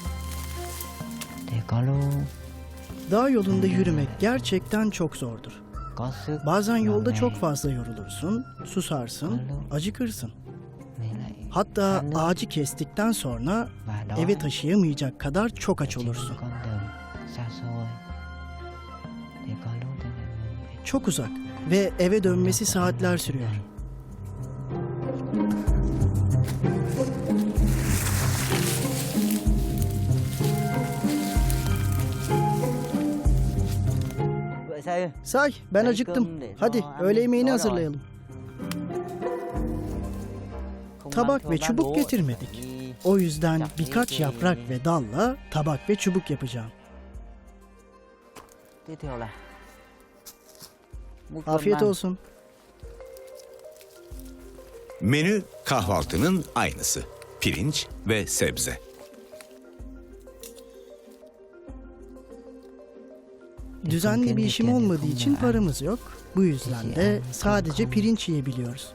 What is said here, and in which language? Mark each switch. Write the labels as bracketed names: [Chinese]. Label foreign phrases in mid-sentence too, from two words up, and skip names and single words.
[Turkish] Dağ yolunda yürümek gerçekten çok zordur. [Vietnamese] có sức. [Turkish] Bazen yolda [Vietnamese] Ngày [Turkish] çok fazla yorulursun, susarsın, acıkırsın. [Vietnamese] với lại [Turkish] Hatta ağacı kestikten sonra [Vietnamese] và đó [Turkish] eve taşıyamayacak kadar çok aç [Vietnamese] trên [Turkish] olursun. [Vietnamese] con đường xa xôi thì có lúc thì mình phải [Turkish] Çok uzak ve eve dönmesi saatler sürüyor. [Vietnamese] vậy sao? [Turkish] Say, ben acıktım. Hadi öğle yemeğini hazırlayalım. Tabak ve çubuk getirmedik. O yüzden birkaç yaprak ve dalla tabak ve çubuk yapacağım. [Vietnamese] Tiếp theo là muỗng cơm [Turkish] Afiyet [Vietnamese] ăn. [Turkish] olsun. Menü kahvaltının aynısı. Pirinç ve sebze. Düzenli bir işim olmadığı için paramız yok. Bu yüzden de sadece pirinç yiyebiliyoruz.